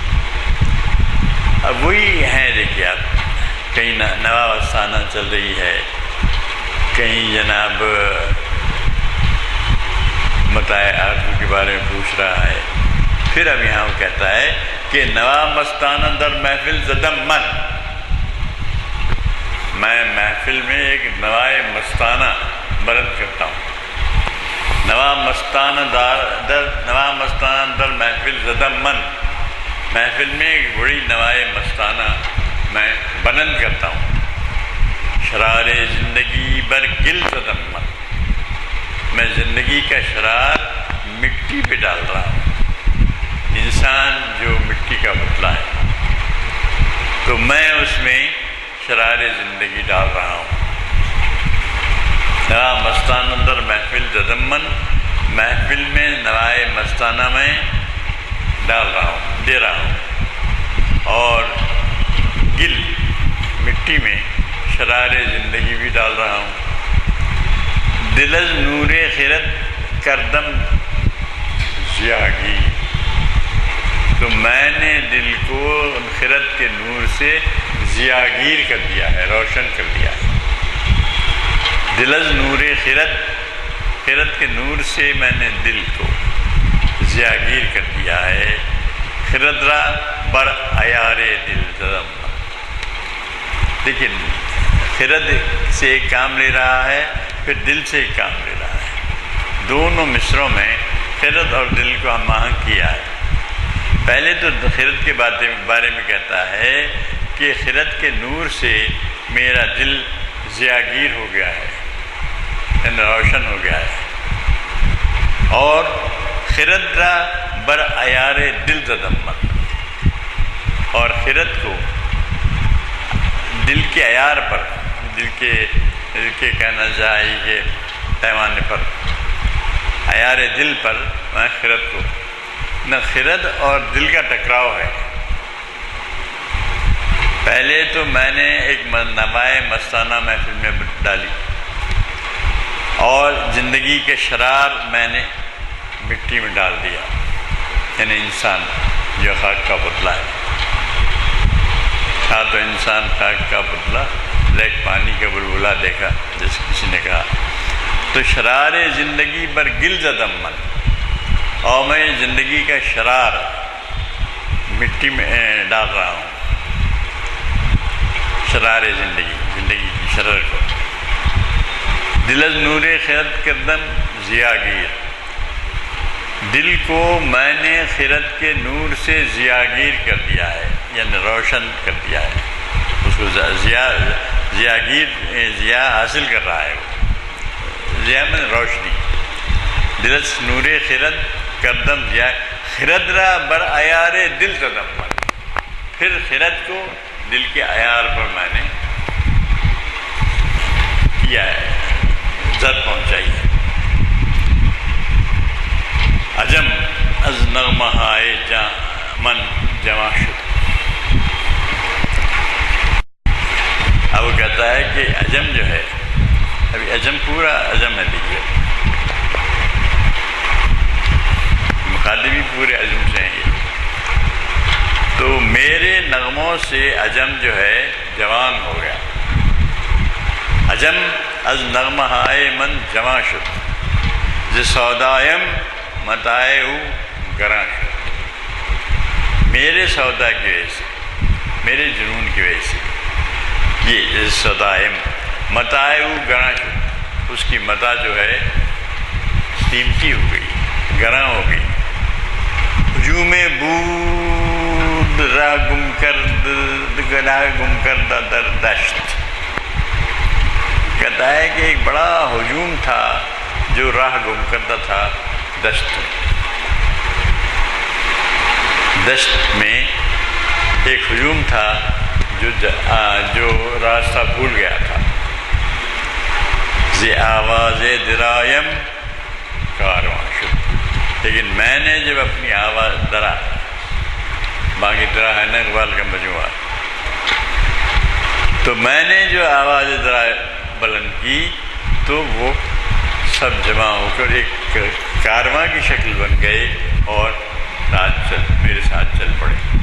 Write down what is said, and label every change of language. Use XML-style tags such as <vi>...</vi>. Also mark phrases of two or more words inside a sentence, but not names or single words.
<ur>اب وہی ہیں، دیکھیے آپ، کہیں نوا آستانہ چل رہی ہے، کہیں جناب متاع آرزو کے بارے میں پوچھ رہا ہے، پھر اب یہاں وہ کہتا ہے کہ</ur> <fa>نوا مستانہ در محفل زدم من،</fa> <ur>میں محفل میں ایک نوائے مستانہ بلند کرتا ہوں۔</ur> <fa>نوا مستانہ در محفل زدم من،</fa> <ur>محفل میں ایک بڑی نوائے مستانہ میں بلند کرتا ہوں۔</ur> <fa>شرار زندگی بر گل زدم من،</fa> <ur>میں زندگی کا شرار مٹی پہ ڈال رہا ہوں۔ انسان جو مٹی کا پتلا ہے، تو میں اس میں شرار زندگی ڈال رہا ہوں۔</ur> <fa>نوا مستانہ در محفل زدمن،</fa> <ur>محفل میں نوائے مستانہ میں ڈال رہا ہوں، دے رہا ہوں، اور گل مٹی میں شرار زندگی بھی ڈال رہا ہوں۔</ur> <fa>دل از نور خرد کردم ضیاگی،</fa> <ur>تو میں نے دل کو خرد کے نور سے ضیاگیر کر دیا ہے، روشن کر دیا ہے۔</ur> <fa>دل از نور خرد</fa> <ur>کے نور سے میں نے دل کو ضیاگیر کر دیا ہے۔</ur> <fa>خرد را بر عیار دل زدم،</fa> <ur>لیکن خرد سے ایک کام لے رہا ہے، پھر دل سے ایک کام لے رہا ہے۔ دونوں مصروں میں خرد اور دل کو ہم آہنگ کیا ہے۔ پہلے تو خرد کے بارے میں کہتا ہے کہ خرد کے نور سے میرا دل ضیاگیر ہو گیا ہے، یعنی روشن ہو گیا ہے، اور</ur> <fa>خرد را بر عیار دل زدم،</fa> <ur>اور خرد کو دل کے عیار پر، دل کے کہنا چاہیے کہ پیمانے پر، عیار دل پر میں خرد کو، نہ خرد اور دل کا ٹکراؤ ہے۔ پہلے تو میں نے ایک نوائے مستانہ محفل میں ڈالی، اور زندگی کے شرار میں نے مٹی میں ڈال دیا، یعنی انسان جو خاک کا پتلا ہے۔ تھا تو انسان خاک کا پتلا، لیک پانی کا بلبلا دیکھا، جیسے کسی نے کہا۔</ur> <fa>تو شرار زندگی بر گل زدم من،</fa> <ur>اور میں زندگی کا شرار مٹی میں ڈال رہا ہوں، شرار زندگی کی شرر کو۔</ur> <fa>دل از نور خرد کردم ضیاگیر،</fa> <ur>دل کو میں نے خرد کے نور سے ضیاگیر کر دیا ہے، یعنی روشن کر دیا ہے، اس کو ضیا حاصل کر رہا ہے، ضیا میں روشنی۔</ur> <fa>دل از نور خرد کردم ضیا، خرد را بر عیار دل زدم من،</fa> <ur>پھر خرد کو دل کے عیار پر میں نے کیا ہے، زد پہنچائی ہے۔</ur> <fa>عجم از نغمہ ہائے من جمع شد.</fa> <ur>اب وہ کہتا ہے کہ عجم جو ہے، ابھی عجم پورا عجم ہے، دیکھیے مخاطبی پورے عجم سے ہیں یہ. تو میرے نغموں سے عجم جو ہے جوان ہو گیا.</ur> <fa>عجم از نغمہ ہائے من جمع شد، ز سودایم متائے گراں شد.</fa> <ur>میرے سودا کی وجہ سے، میرے جنون کی وجہ سے یہ</ur> <fa>سودایم متائے گراں شد،</fa> <ur>اس کی متاع جو ہے قیمتی ہو گئی، گراں ہو گئی.</ur> <fa>ہجوم بود راہ گم کردہ در دشت.</fa> <ur>کہتا ہے کہ ایک بڑا ہجوم تھا جو راہ گم کرتا تھا دشت میں. دشت میں ایک ہجوم تھا جو راستہ بھول گیا تھا.</ur> <fa>ز آواز درایم کارواں شد.</fa> <ur>لیکن میں نے جب اپنی آواز درا، باقی درا ہے نا اقبال کا مجموعہ، تو میں نے جو آواز درا بلند کی تو وہ سب جمع ہو کر ایک کارواں کی شکل بن گئے اور میرے ساتھ چل پڑے.</ur>